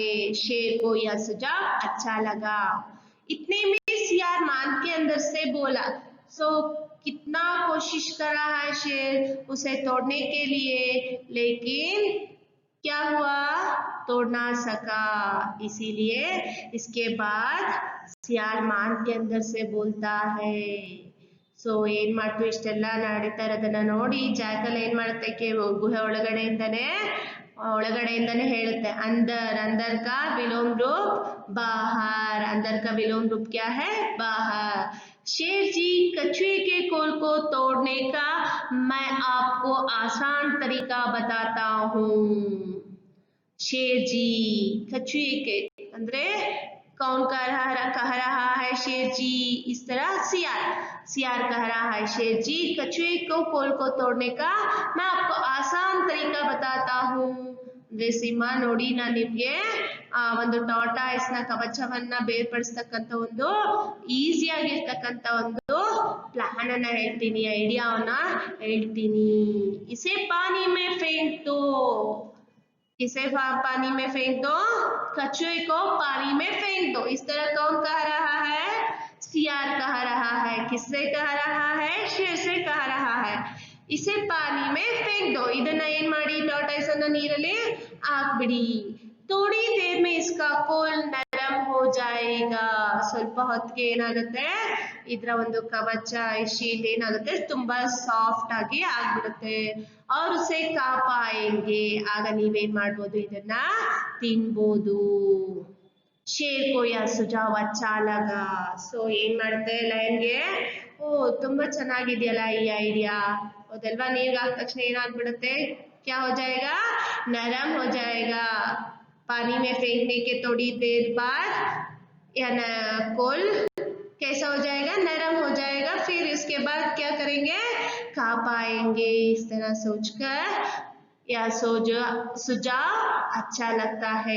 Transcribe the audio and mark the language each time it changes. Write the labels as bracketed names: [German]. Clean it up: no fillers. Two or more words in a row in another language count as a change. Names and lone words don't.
[Hindi] शेर को यह सुझाव अच्छा लगा। इतने में सियार मांद के अंदर से बोला। सो कितना कोशिश कर रहा है शेर उसे तोड़ने के लिए लेकिन क्या हुआ तोड़ ना सका। इसीलिए इसके बाद सियार मान के अंदर से बोलता है। [Kannada] ಸೊ ಏನ್ ಮಾಡ್ತು ಇಷ್ಟೆಲ್ಲ ನಡೀತಾ ಇರೋದನ್ನ ನೋಡಿ ಜಾಕಲ್ ಏನ್ ಮಾಡುತ್ತೆ ಗುಹೆ ಒಳಗಡೆಯಿಂದನೇ ಹೇಳುತ್ತೆ [Hindi] अंदर का विलोम रूप बाहर। अंदर का विलोम रूप क्या है बाहर। शेर जी कछुए के खोल को तोड़ने का मैं आपको आसान तरीका बताता हूँ। शेर जी कछुए के अंदरे कौन कह रहा है शेर जी इस तरह सियार कह रहा है शेर जी कछुए को खोल को तोड़ने का मैं आपको आसान तरीका बताता हूँ। [Kannada] ಅಂದ್ರೆ ಸಿಂಹ ನೋಡಿ ನಾನು ನಿಮ್ಗೆ ಒಂದು ಟಾರ್ಟಾಯ್ಸ್ ನ ಕವಚವನ್ನ ಬೇರ್ಪಡಿಸ್ತಕ್ಕಂತ ಒಂದು ಈಸಿ ಆಗಿರ್ತಕ್ಕಂತ ಒಂದು ಪ್ಲಾನ್ ಅನ್ನ ಹೇಳ್ತೀನಿ, ಐಡಿಯಾವನ್ನ ಹೇಳ್ತೀನಿ। [Hindi] इसे पानी में फेंक दो। इसे पानी में फेंक दो, कछुए को पानी में फेंक दो। इस तरह कौन कह रहा है सियार कह रहा है। किससे कह रहा है शेर से कह रहा है। इसे पानी में फेंक दो। [Kannada] ಇದನ್ನ ಏನ್ ಮಾಡಿ ಟಾರ್ಟಾಯ್ಸ್ ಅನ್ನ ನೀರಲ್ಲಿ ಹಾಕ್ಬಿಡಿ। [Hindi] थोड़ी देर में इसका खोल नरम हो जाएगा। [Kannada] ಸ್ವಲ್ಪ ಹೊತ್ತಿಗೆ ಏನಾಗುತ್ತೆ ಇದರ ಒಂದು ಕವಚ ಶೀಲ್ಡ್ ಏನಾಗುತ್ತೆ ತುಂಬಾ ಸಾಫ್ಟ್ ಆಗಿ ಆಗ್ಬಿಡುತ್ತೆ। [Hindi] और उसे खा पाएंगे [Kannada] ಆಗ ನೀವೇನ್ ಮಾಡ್ಬೋದು ಇದನ್ನ ತಿನ್ಬೋದು। [Hindi] शेर को यह सुझाव अच्छा लगा। [Kannada] ಸೊ ಏನ್ ಮಾಡುತ್ತೆ ಲಯನ್ಗೆ ತುಂಬಾ ಚೆನ್ನಾಗಿದೆಯಲ್ಲ ಈ ಐಡಿಯಾ ಹೌದಲ್ವಾ। ನೀರಿಗೆ ಹಾಕಿದ ತಕ್ಷಣ ಏನಾಗ್ಬಿಡುತ್ತೆ [Hindi] क्या हो जाएगा नरम हो जाएगा। पानी में फेंकने के थोड़ी देर बाद यह खोल कैसा हो जाएगा नरम हो जाएगा। फिर इसके बाद क्या करेंगे खा पाएंगे। इस तरह सोचकर यह सुझाव अच्छा लगता है।